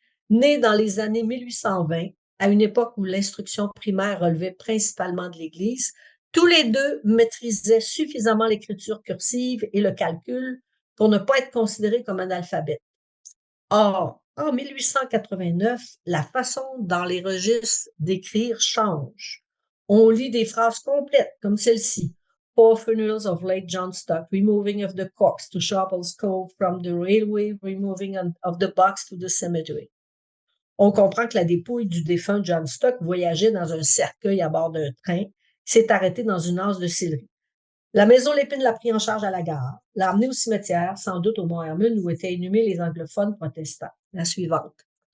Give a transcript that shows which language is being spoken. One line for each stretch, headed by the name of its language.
French: Nés dans les années 1820, à une époque où l'instruction primaire relevait principalement de l'Église, tous les deux maîtrisaient suffisamment l'écriture cursive et le calcul pour ne pas être considérés comme analphabètes. Or, en 1889, la façon dans les registres d'écrire change. On lit des phrases complètes comme celle-ci.
English: Four funerals of late John Stock, removing of the corpse to Sharples Cove from the railway, removing of the box to the cemetery.
French: On comprend que la dépouille du défunt John Stock voyageait dans un cercueil à bord d'un train, s'est arrêté dans une anse de céleri. La maison Lépine l'a pris en charge à la gare, l'a emmené au cimetière, sans doute au Mont-Hermon, où étaient inhumés les anglophones protestants. La suivante.